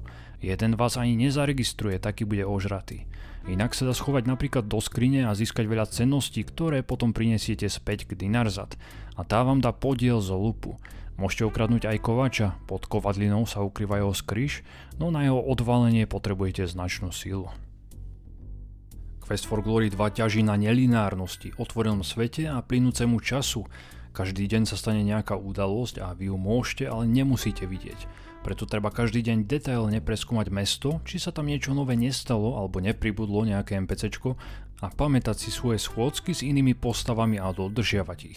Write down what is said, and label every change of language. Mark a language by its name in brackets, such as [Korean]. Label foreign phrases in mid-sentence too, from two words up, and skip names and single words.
[Slovak] Jeden vás ani nezaregistruje, taký bude ožratý. Inak sa dá schovať napríklad do skrine a získať veľa cenností, ktoré potom prinesiete späť k Dinarzad. A tá vám dá podiel z lupu. Môžete okradnúť aj kovača, pod kovadlinou sa ukrýva jeho skryš, no na jeho odvalenie potrebujete značnú silu. Quest for Glory 2 ťaží na nelineárnosti, otvorenom svete a plynúcemu času. Každý deň sa stane nejaká udalosť a vy ju môžete, ale nemusíte vidieť. Preto treba každý deň detailne preskúmať mesto, či sa tam niečo nové nestalo alebo nepribudlo nejaké NPCčko a pamätať si svoje schôdzky s inými postavami a dodržiavať ich.